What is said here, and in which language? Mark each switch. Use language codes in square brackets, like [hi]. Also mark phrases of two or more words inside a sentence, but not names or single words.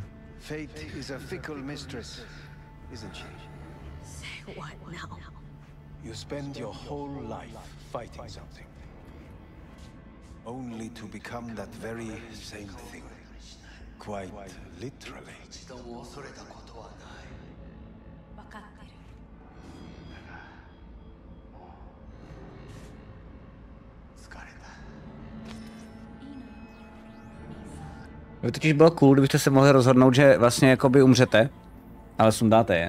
[en] Fate is a fickle mistress, isn't she? Say what now? You spend your whole life fighting something, only to become that very same thing. Quite literally. [ja] 一度も恐れたことはない。分かってる。疲れた。 [cs] By totiž bylo cool, kdybyste se mohli rozhodnout, že vlastně jakoby umřete, ale sundáte je.